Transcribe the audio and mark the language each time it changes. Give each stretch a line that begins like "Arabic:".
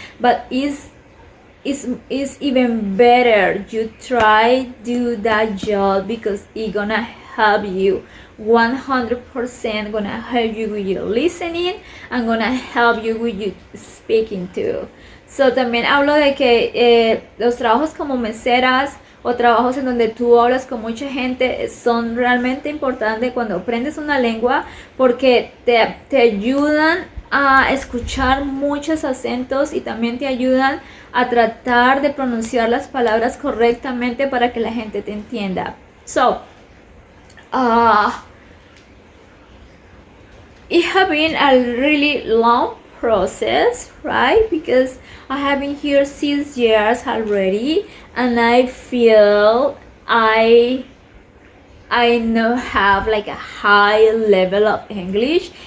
English: But it's even better you try do that job, because it's gonna help you 100%, gonna help you with your listening and gonna help you with your speaking too.
Spanish: So también hablo de que los trabajos como meseras o trabajos en donde tú hablas con mucha gente son realmente importantes cuando aprendes una lengua, porque te ayudan a escuchar muchos acentos y también te ayudan a tratar de pronunciar las palabras correctamente para que la gente te entienda.
English: So, it has been a really long process, right? Because I have been here 6 years already, and I feel I now have like a high level of English.